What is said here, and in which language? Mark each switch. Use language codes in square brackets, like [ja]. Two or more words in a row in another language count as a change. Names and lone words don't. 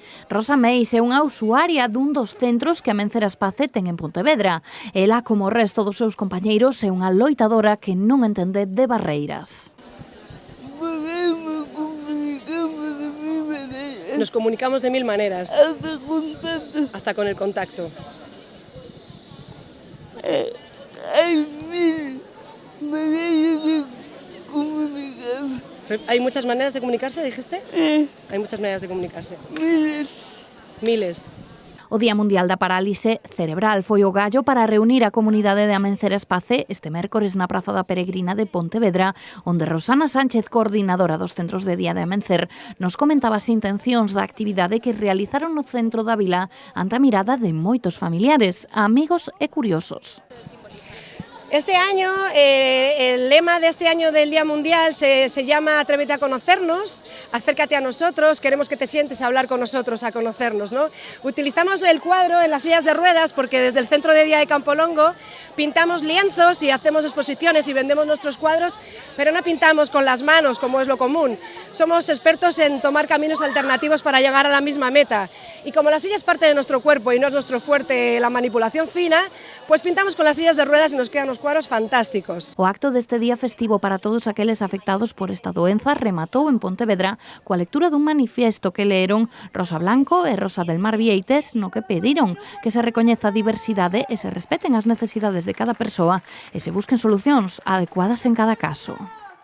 [gl] Rosa Meis é unha usuaria dun dos centros que Amencer Espace ten en Pontevedra. Ela, como o resto dos seus compañeiros, é unha loitadora que non entende de barreiras. [es] Nos comunicamos de mil maneras. Hasta con el contacto. Hay mil maneras de comunicarse. ¿Hay muchas maneras de comunicarse, dijiste? Hay muchas maneras de comunicarse. Miles. [gl] O Día Mundial da Parálise Cerebral foi o gallo para reunir a comunidade de Amencer Espace este mércores na Praza da Peregrina de Pontevedra, onde Rosana Sánchez, coordinadora dos centros de día de Amencer, nos comentaba as intencións da actividade que realizaron no centro da vila ante a mirada de moitos familiares, amigos e curiosos. [es] Este año, el lema de este año del Día Mundial se llama Atrévete a conocernos, acércate a nosotros, queremos que te sientes a hablar con nosotros, a conocernos, ¿no? Utilizamos el cuadro en las sillas de ruedas porque desde el Centro de Día de Campolongo pintamos lienzos y hacemos exposiciones y vendemos nuestros cuadros, pero no pintamos con las manos como es lo común. Somos expertos en tomar caminos alternativos para llegar a la misma meta. Y como la silla es parte de nuestro cuerpo y no es nuestro fuerte la manipulación fina, pues pintamos con las sillas de ruedas y nos quedan unos cuadros fantásticos. [gl] O acto deste día festivo para todos aqueles afectados por esta doenza rematou en Pontevedra coa lectura dun manifiesto que leeron Rosa Blanco e Rosa del Mar Vieites, no que pediron que se recoñeza a diversidade e se respeten as necesidades de cada persoa e se busquen solucións adecuadas en cada caso.